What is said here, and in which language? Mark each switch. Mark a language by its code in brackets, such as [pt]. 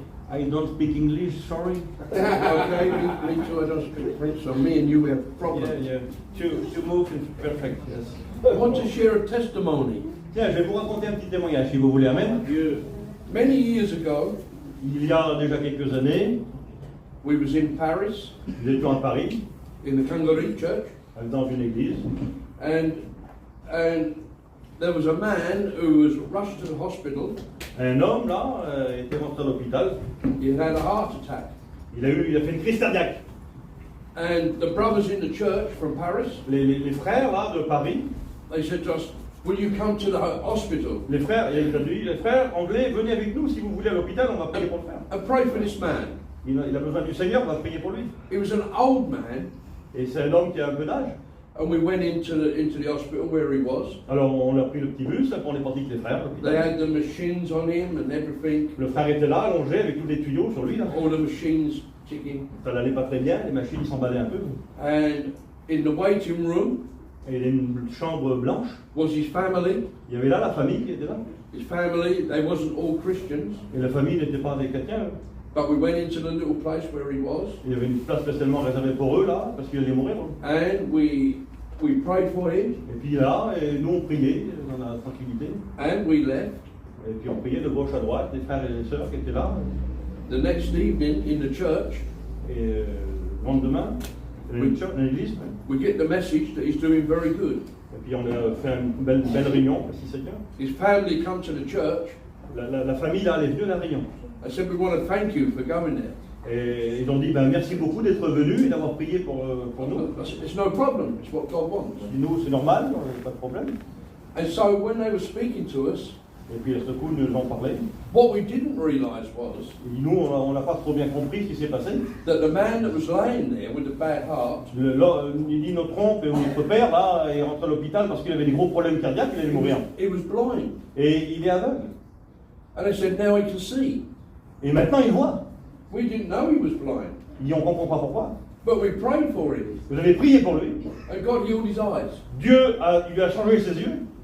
[en] I don't speak English, sorry. Okay, me too, I don't speak French, so me and you have problems. Yeah. To move is perfect, yes. I want to share a testimony. [fr] Tiens, je vais vous raconter un petit témoignage, si vous voulez, amen. [en] Many years ago, [fr] Il y a déjà quelques années, [en] we was in Paris, [fr] nous étions à Paris, [en] in the Kangaroo Church, [fr] dans une église, [en] and there was a man who was rushed to the hospital. [fr] un homme, là, était rentré à l'hôpital. [en] He had a heart attack. [fr] Il a fait une crise cardiaque. [en] And the brothers in the church from Paris, [fr] Les frères, là, de Paris, [en] they said to us, will you come to the hospital [fr] les frères, il a dit, les frères anglais, venez avec nous, si vous voulez, à l'hôpital, on va prier pour le faire. [en] and pray for this man? [fr] Il a besoin du Seigneur, on va prier pour lui. [en] He was an old man, [fr] Et c'est un homme qui a un peu d'âge. [en] and we went into the hospital where he was. [fr] Alors on a pris le petit bus, là, on est parti avec les frères. à l'hôpital. [en] They had the machines on him and everything, [fr] Le frère était là, allongé, avec tous les tuyaux sur lui. Là. [en] all the machines ticking. [fr] Ça n'allait pas très bien, les machines s'emballaient un peu. [en] And in the waiting room [fr] Et il y avait une chambre blanche. [en] was his family. [fr] Il y avait là la famille qui était là. [en] His family, they wasn't all Christians, [fr] Et la famille n'était pas des chrétiens. [en] but we went into the little place where he was, [fr] Il y avait une place spécialement réservée pour eux là, parce qu'ils allaient mourir. [en] and we prayed for him, [fr] Et puis là, et nous on priait dans la tranquillité. [en] and we left. [fr] Et puis on priait de gauche à droite, les frères et les sœurs qui étaient là. [en] The next evening in the church, [fr] Et le lendemain, dans l'église. [en] we get the message that he's doing very good. [fr] Et puis on a fait une belle réunion, merci Seigneur. [en] His family come to the church [fr] La famille là, elle est venue à la réunion. [en] and said, we want to thank you for going there. [fr] Et ils ont dit, ben, merci beaucoup d'être venus et d'avoir prié pour nous. [en] I said, it's no problem, it's what God wants. [fr] Nous, c'est normal, pas de problème. [en] And so when they were speaking to us, [fr] Et puis à ce coup, nous en parlait. [en] what we didn't realize was [fr] Et nous, on n'a pas trop bien compris ce qui s'est passé. [en] that the man that was laying there with the bad heart, [fr] Il dit, notre oncle, notre père, là, est rentré à l'hôpital parce qu'il avait des gros problèmes cardiaques, il allait mourir. [en] he was blind. [fr] Et il est aveugle. [en] And they said, now he can see. [fr] Et maintenant, il voit. [en] We didn't know he was blind, [fr] Il dit, on ne comprend pas pourquoi. [en] but we prayed for him. [fr] Vous avez prié pour lui. [en] And God healed his eyes. [fr] Dieu lui a changé ses yeux